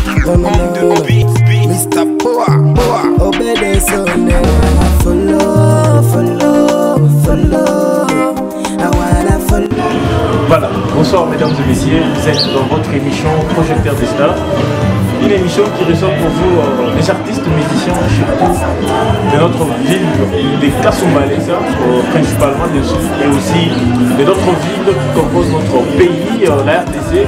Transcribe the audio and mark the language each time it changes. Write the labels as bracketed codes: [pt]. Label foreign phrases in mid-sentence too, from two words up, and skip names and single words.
[en] Mr. Power, obedece, follow, follow, follow. I wanna follow. [fr] Voilà, bonsoir mesdames et messieurs, vous êtes dans votre émission Projecteur des Stars. Une émission qui ressort pour vous des artistes musiciens surtout de notre ville, des Kasumbalais, principalement bien sûr, et aussi de d'autres villes qui composent notre pays, la RDC.